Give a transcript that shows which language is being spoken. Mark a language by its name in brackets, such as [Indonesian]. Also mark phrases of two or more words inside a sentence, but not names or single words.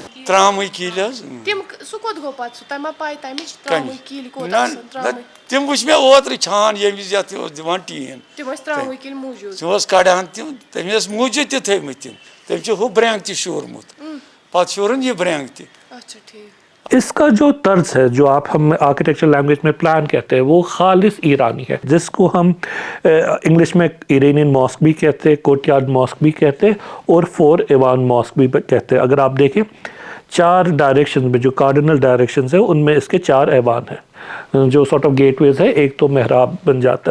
[Kashmiri] ترٛامٕے کِلۍ حظ. تِم وٕچھ مےٚ اوترٕ چھان ییٚمہِ وِزِ یتھ اوس دِوان ٹیٖن سُہ اوس کڑان تِم, تٔمۍ ٲس موٗجوٗد تہِ تھٲومٕتۍ تِم. تٔمۍ چھُ ہُہ برٛینٛگ تہِ شوٗرمُت, پتہٕ شوٗرُن یہِ برٛینٛگ تہِ. [Urdu] اس کا جو طرز ہے جو آپ ہم [English] architecture language [Urdu] میں پلان کہتے ہیں وہ خالص ایرانی ہے, جس کو ہم انگلش میں [English] Iranian mosque [Urdu] بھی کہتے ہیں, [English] courtyard mosque [Urdu] بھی کہتے ہیں اور 4 ایوان ماسک بھی کہتے ہیں. اگر آپ دیکھیں 4 ڈائریکشن میں جو [English] cardinal directions [Urdu] ہیں ان میں اس کے 4 ایوان ہیں جو [English] sort of gateways [Urdu] ہے, ایک تو محراب بن جاتا ہے.